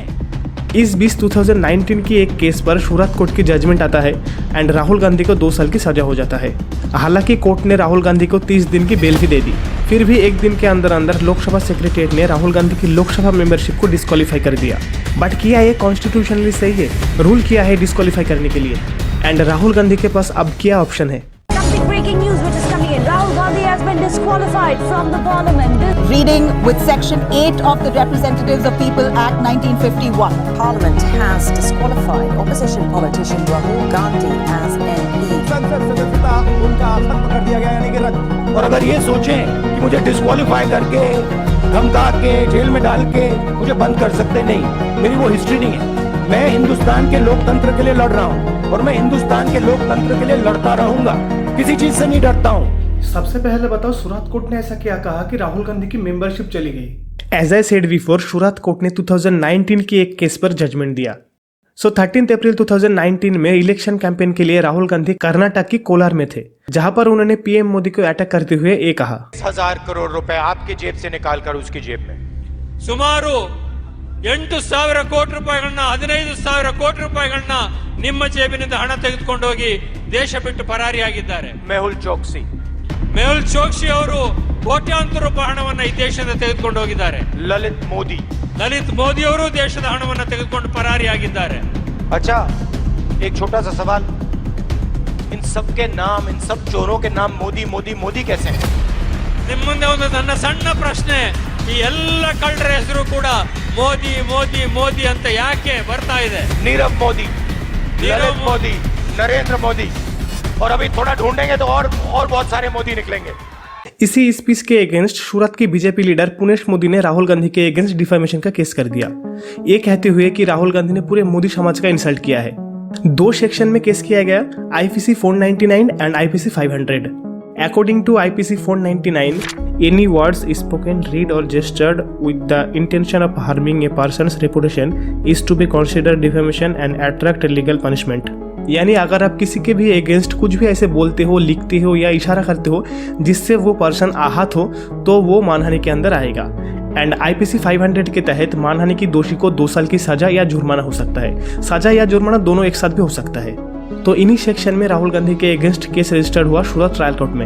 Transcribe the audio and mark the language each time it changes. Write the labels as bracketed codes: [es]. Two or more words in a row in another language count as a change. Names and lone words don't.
[hi] इस 2019 की एक केस पर सूरत कोर्ट की जजमेंट आता है एंड राहुल गांधी को 2 साल की सजा हो जाता है। हालांकि कोर्ट ने राहुल गांधी को 30 दिन की बेल भी दे दी। फिर भी एक दिन के अंदर अंदर लोकसभा सेक्रेटरीट ने राहुल गांधी की लोकसभा मेंबरशिप को डिस्क्वालीफाई कर दिया। बट किया ये कॉन्स्टिट्यूशनली सही है? रूल किया है डिस्क्वालीफाई करने के लिए एंड राहुल गांधी के पास अब क्या ऑप्शन है? [en] Breaking news which is coming in. Rahul Gandhi has been disqualified from the parliament. Reading with Section 8 of the Representatives of People Act 1951. Parliament has disqualified opposition politician Rahul Gandhi as MP. [hi] संसद सदस्यता उनका खत्म कर दिया गया, यानी कि रद्द। और अगर ये सोचें कि मुझे डिस्क्वालीफाई करके धमका के जेल में डाल के मुझे बंद कर सकते, नहीं, मेरी वो हिस्ट्री नहीं है। मैं हिंदुस्तान के लोकतंत्र के लिए लड़ रहा हूँ और मैं हिंदुस्तान के लोकतंत्र के लिए लड़ता रहूंगा, किसी चीज से नहीं डरता हूँ। सबसे पहले बताओ, सूरत कोर्ट ने ऐसा क्या कहा कि राहुल गांधी की मेंबरशिप चली गई? [en] As I said before, [hi] सूरत कोर्ट ने 2019 की एक केस पर जजमेंट दिया। 13 अप्रैल 2019 में [en] election campaign [hi] के लिए राहुल गांधी कर्नाटक की कोलार में थे, जहां पर उन्होंने पीएम मोदी को अटैक करते हुए ये कहा, 10,000 करोड़ रुपए आपके जेब से निकाल कर उसकी जेब में [kn] ಸುಮಾರು 8,000 ಕೋಟಿ ರೂಪಾಯಿಗಳನ್ನ 15,000 ಕೋಟಿ ರೂಪಾಯಿಗಳನ್ನ ನಿಮ್ಮ ಜೇಬಿನಿಂದ ಹಣ ತೆಗೆದುಕೊಂಡು ಹೋಗಿ ದೇಶ ಬಿಟ್ಟು ಪರಾರಿಯಾಗಿದ್ದಾರೆ. मेहुल चौकसी ಮೆಹುಲ್ ಚೋಕ್ಸಿ ಅವರು ಕೋಟ್ಯಾಂತರ ರೂಪಾಯಿ ಹಣವನ್ನ ಈ ದೇಶದಿಂದ ತೆಗೆದುಕೊಂಡು ಹೋಗಿದ್ದಾರೆ. ललित ಮೋದಿ ಅವರು ದೇಶದ ಹಣವನ್ನ ತೆಗೆದುಕೊಂಡು ಪರಾರಿಯಾಗಿದ್ದಾರೆ. [hi] अच्छा, एक छोटा सा सवाल, इन सब के नाम, इन सब चोरों के नाम मोदी मोदी मोदी कैसे हैं? [kn] ನಿಮ್ಮ ಮುಂದೆ ಒಂದು ನನ್ನ ಸಣ್ಣ ಪ್ರಶ್ನೆ, ಈ ಎಲ್ಲ ಕಳ್ಳರ ಹೆಸರು ಕೂಡ ಮೋದಿ ಮೋದಿ ಮೋದಿ ಅಂತ ಯಾಕೆ ಬರ್ತಾ ಇದೆ? [hi] नीरव मोदी, ललित मोदी, नरेंद्र मोदी, और अभी थोड़ा ढूंढेंगे तो और बहुत सारे मोदी निकलेंगे। इसी स्पीच के अगेंस्ट सूरत के बीजेपी लीडर पुनेश मोदी ने राहुल गांधी के अगेंस्ट डिफेमेशन का केस कर दिया, ये कहते हुए कि राहुल गांधी ने पूरे मोदी समाज का इंसल्ट किया है। 2 सेक्शन में केस किया गया, IPC 499 एंड IPC 500। [en] According to IPC 499, any words spoken, read or gestured with the intention of harming a person's reputation is to be considered defamation and attract legal punishment। [hi] यानी अगर आप किसी के भी अगेंस्ट कुछ भी ऐसे बोलते हो, लिखते हो या इशारा करते हो जिससे वो पर्सन आहत हो, तो वो मानहानि के अंदर आएगा। एंड IPC 500 के तहत मानहानि की दोषी को 2 साल की सजा या जुर्माना हो सकता है। सजा या जुर्माना दोनों एक साथ भी हो सकता है। तो इन्हीं सेक्शन में राहुल गांधी के अगेंस्ट [en] case registered [hi] हुआ सूरत ट्रायल कोर्ट में।